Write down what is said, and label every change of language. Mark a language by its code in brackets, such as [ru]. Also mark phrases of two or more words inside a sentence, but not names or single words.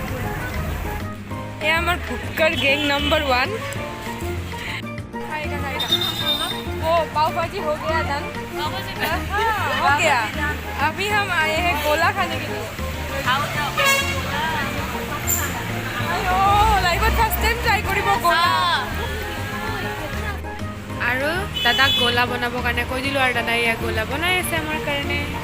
[as] এয়া আমাৰ ভুক্কৰ [en] gang number [as] 1। [hi] खाएगा वो पाव भाजी हो गया डन। हाँ, हो गया। अभी हम आए हैं गोला खाने के लिए। [as] আইও, লাইভত [en] first time try [as] কৰিব গোলা। আৰু দাদাক গোলা বনাবৰ কাৰণে কৈ দিলোঁ, আৰু দাদাই এয়া গোলা বনাই আছে আমাৰ কাৰণে।